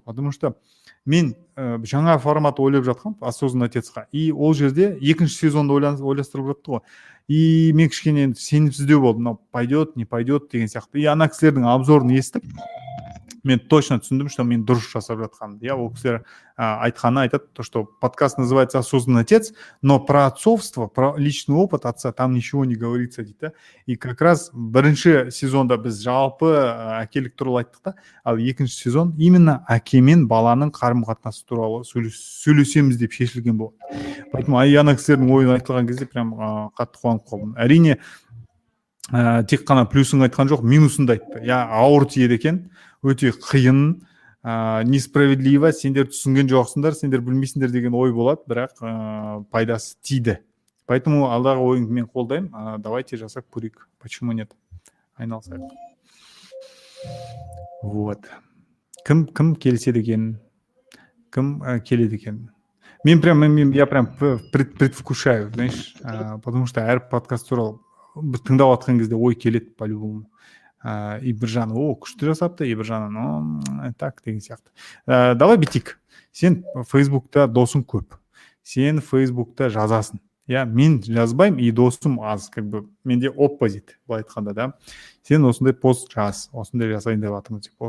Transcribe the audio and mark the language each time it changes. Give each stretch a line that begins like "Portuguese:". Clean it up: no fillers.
Kazakh: Потому что мен жаңа формат ойлап жатқам осознанно отецқа. И ол жерде екінші сезонды ойластырып жатты ғой. И мен кішкене сенімсіздеу болдым,
Russian: пойдет, не пойдет
Kazakh: деген сияқты. И ана кісілердің обзорын естіп, мен точно түсіндім, что мен дұрыс жасап жатқанымды.
Russian: Я
Kazakh: ол кісілер айтқаны айтады,
Russian: то, что подкаст называется «Осознанный отец», но про отцовство, про личный опыт отца там ничего не говорится дейді. И как раз
Kazakh: бірінші сезонда біз жалпы әкелік туралы айттық та, ал екінші сезон именно әке мен баланың қарым-қатынасы туралы сөйлесеміз деп шешілген болды. Поэтому ана кісілердің ойын айтылған кезде прям қатты қуанып қалдым. Әрине тек қана плюсын айтқан жоқ, минусын да айтты. Ауыр тиеді екен, өте қиын, несправедливо, сендер түсінген жоқсыңдар, сендер білмейсіңдер деген ой болады, бірақ пайдасы тиді. Поэтому алдағы ойыңды мен қолдаймын.
Russian: Давайте
Kazakh: жасап көрейік.
Russian: Почему нет?
Kazakh: Айналысайық. Вот. Кім келіседі екен? Кім келеді екен?
Russian: Я прям предвкушаю, знаешь, потому что
Kazakh: әр подкаст туралы тыңдап жатқан кезде ой келеді
Russian: по-любому.
Kazakh: И Біржан, күшті жасапты, и Біржан, так деген сияқты. Давай бітейік. Сен Фейсбукта досың көп. Сен Фейсбукта жазасың. Мен жазбаймын, и досым аз. Менде оппозит, былай айтқанда да. Сен осындай пост жаз, осындай жасайын деп жатырмын.